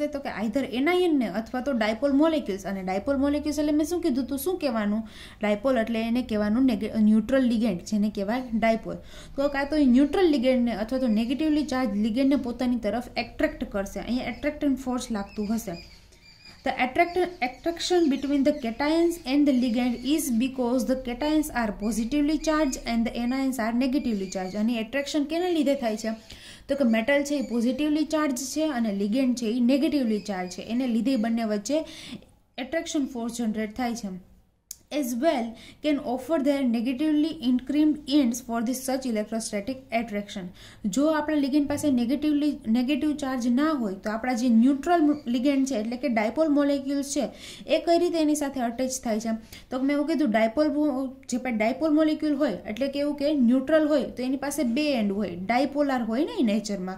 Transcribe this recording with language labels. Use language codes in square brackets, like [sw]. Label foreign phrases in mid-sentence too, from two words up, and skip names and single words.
[gu] તો કે આઈધર એનાયનને અથવા તો [en] dipole molecules. [gu] અને [en] dipole molecules [gu] એટલે મેં શું કીધું હતું? શું કહેવાનું? ડાયપોલ એટલે એને કહેવાનું [en] neutral ligand [gu] જેને કહેવાય ડાયપોલ. તો કાં તો એ ન્યુટ્રલ લિગેન્ડને અથવા તો [en] negatively charge [gu] લિગેન્ડને પોતાની તરફ એટ્રેક્ટ કરશે. અહીંયા [en] attraction force [gu] લાગતું હશે. [en] The attraction between the cations and the ligand is because the cations are positively charged and the anions are negatively charged. [gu] અને એટ્રેક્શન કેના લીધે થાય છે? તો કે મેટલ છે એ [en] positively charge [gu] છે અને લિગેન્ડ છે એ [en] negatively charge [gu] છે. એને લીધે બંને વચ્ચે [en] attraction force generate [gu] થાય છે. [en] as well can offer their negatively inclined ends for this such electrostatic attraction. [gu] જો આપણા લિગેન્ડ પાસે [en] negative charge [gu] ના હોય તો આપણા જે [en] neutral ligand [gu] છે એટલે કે [en] dipole molecules [gu] છે એ કઈ રીતે એની સાથે અટેચ થાય છે? તો મેં એવું કીધું [en] dipole molecule [gu] હોય એટલે કે એવું કે ન્યુટ્રલ હોય તો એની પાસે બે એન્ડ હોય, ડાયપોલાર હોય ને નેચરમાં.